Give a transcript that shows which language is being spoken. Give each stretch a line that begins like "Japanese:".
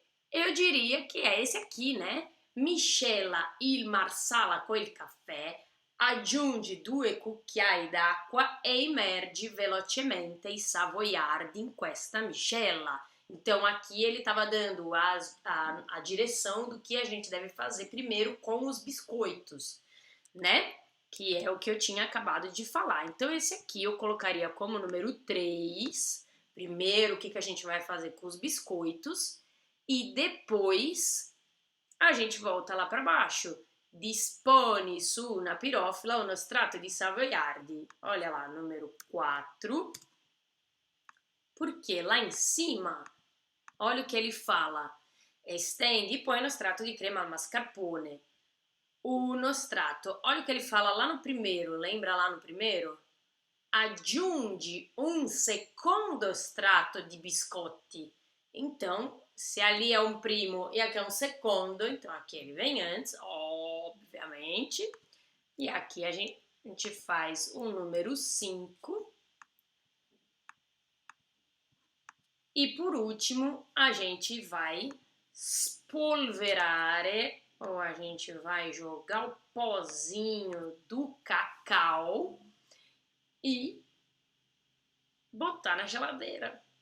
Portuguese: Eu diria que é esse aqui, né?
Italian: Miscela il marsala col caffè, aggiungi 2 cucchiai d'acqua e immergi velocemente i savoiardi in questa miscela.
Portuguese: Então aqui ele estava dando a direção do que a gente deve fazer primeiro com os biscoitos, né? Que é o que eu tinha acabado de falar. Então esse aqui eu colocaria como número 3. Primeiro, o que a gente vai fazer com os biscoitos. E depois a gente volta lá para baixo.
Italian: Dispone su una pirofila uno strato di savoiardi.
Portuguese: Olha lá, número 4. Porque lá em cima, olha o que ele fala.
Italian: Estendi poi uno strato di crema al mascarpone. Uno strato.
Portuguese: Olha o que ele fala lá no primeiro. Lembra lá no primeiro?
Italian: Aggiungi un secondo strato di biscotti.
Portuguese: Então, se ali é um primo e aqui é um segundo, então aqui ele vem antes, obviamente. E aqui a gente faz o número 5. E por último, a gente vai spolverare, ou a gente vai jogar o pozinho do cacau e botar na geladeira.